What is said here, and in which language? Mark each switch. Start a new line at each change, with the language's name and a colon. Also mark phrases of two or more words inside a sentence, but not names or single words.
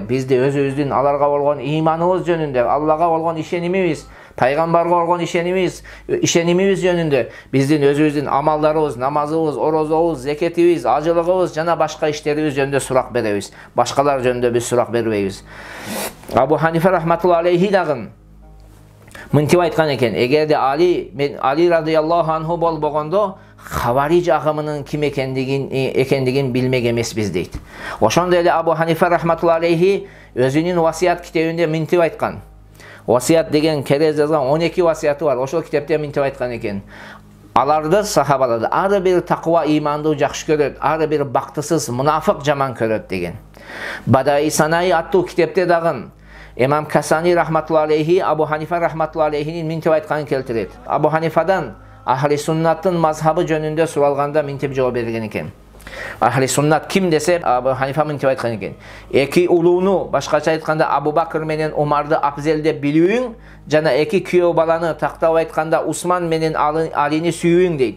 Kyrgyz: Бизди өзүбүздүн аларга болгон ыйманыбыз жөнүндө, Аллага болгон ишенимибиз, пайгамбарга болгон ишенимибиз жөнүндө, биздин өзүбүздүн амалдарыбыз, намазыбыз, орозобуз, зекетибиз, ажылыгыбыз жана башка иштерибиз жөнүндө сурак беребиз. Башкалар жөнүндө биз сурак бербейбиз. Абу Ханифа
Arabic: رحمة الله عليه
Kyrgyz: дагы мынтип айткан экен: эгерде Али
Arabic: رضي الله عنه
Kyrgyz: болбогондо Хавариж агымынын ким экендигин билмек эмеспиз дейт. Ошондой эле Абу Ханифа
Arabic: رحمة الله عليه
Kyrgyz: өзүнүн васият китебинде мынтип айткан. Васият деген керез жазган 12 васияты бар. Ошол китепте мынтип айткан экен: аларды, сахабаларды ары бир таква ыймандуу жакшы көрөт, ары бир бактысыз мунафык жаман көрөт деген. Бадаи Санаи аттуу китепте дагы Имам Касани
Arabic: رحمة الله عليه
Kyrgyz: Абу Ханифа рахматуллахи алейхинин мынтип айтканын келтирет. Абу Ханифадан Ахли суннаттын мазхабы жөнүндө суралганда мынтип жооп берген экен. Ахли суннат ким десе, Абу Ханифа мынтип айткан экен: эки улууну, башкача айтканда Абу Бакыр менен Умарды абзел деп билүүң, жана эки күйөө баланы, тактап айтканда Усман менен Алини сүйүүң дейт.